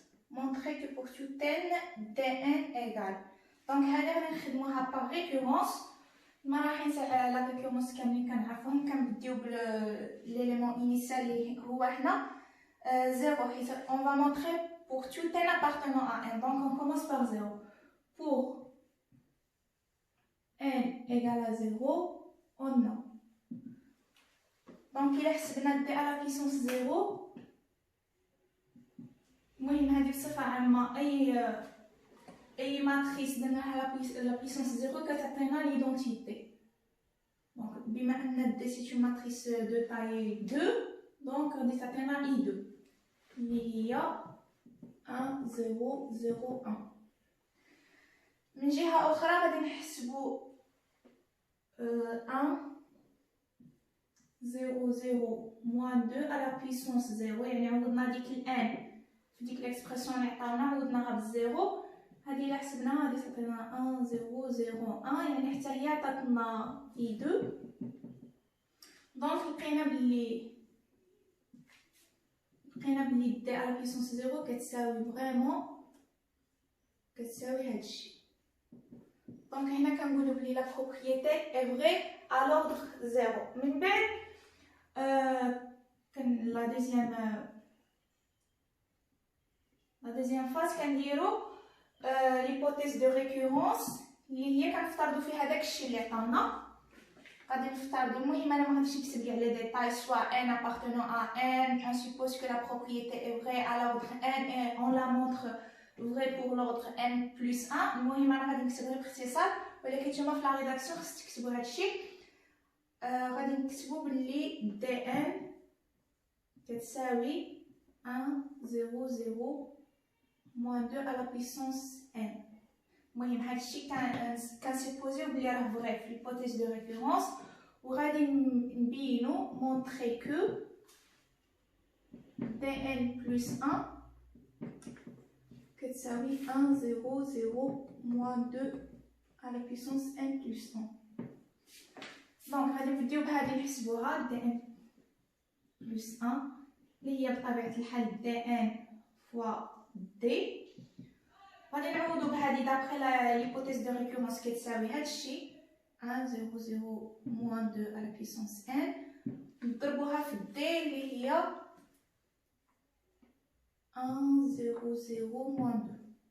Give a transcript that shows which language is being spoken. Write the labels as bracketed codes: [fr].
[fr] Montrer que pour tout n, dn égale. Donc, on va par récurrence. [ar] ما راح نسال على لا ريكورونس كاملين كنعرفوهم كنبديو بالليليمون انيسيال اللي هو حنا 0 حيت [fr] on va montrer pour tout n appartenant à n. Donc on commence par 0. Pour n égale à 0, on a. Donc il [ar] حسبنا [fr] d à la puissance 0. [ar] المهم هذه بصفة عامة أي matrice درناها [fr] la puissance 0 [ar] كتعطينا [fr] l'identité. Donc بما أن d c'est une matrice de taille 2, donc [ar] غادي تعطينا I2 اللي هي [fr] 1 0 0 1. [ar] من جهة أخرى غادي نحسبو 1 0 0 [fr] moins 2 à la puissance 0. [ar] يعني عوضنا ديك n في ديك l'expression اللي عطاونا عوضناها بالزيرو. هذه إلا حسبناها غادي تعطينا 1 0 0 1 يعني حتى هي عطاتنا I2. دونك لقينا بلي d à la puissance 0 كتساوي فريمون كتساوي هادشي. دونك هنا كنقولوا بلي لا بروبريتي اي فري à l'ordre 0. من بعد كان لا دوزيام فاز كنديرو [fr] l'hypothèse de récurrence [ar] اللي هي كنفترضوا فيها داكشي اللي عطاونا. غادي نفترضوا المهم انا ما غاديش نكتب كاع لي ديتاي [fr] soit n appartenant à n, on suppose que la propriété est vraie à l'ordre n et on la montre vraie pour l'ordre n plus 1. [ar] المهم انا غادي نكتب غير باختصار ولكن نتوما في لا ريداكسيون خصك تكتبوا هادشي. غادي نكتبوا باللي dn كتساوي 1 0 0 [fr] moins 2 à la puissance n. [ar] المهم هادشي كنسيبوزيو بلي راه فري في l'hypothèse de récurrence وغادي نبينو [fr] montrer que dn plus 1 كتساوي 1 0 0 moins 2 à la puissance n plus 1. [ar] دونك غادي نبداو بهادي نحسبوها dn plus 1 اللي هي بطبيعة الحال dn fois d. غادي نعوضو بهادي دابخي [fr] l'hypothèse de récurrence [ar] كتساوي هادشي 1 0 0 [fr] moins 2 à la puissance n [ar] نضربوها في d اللي هي 1 0 0 moins 2.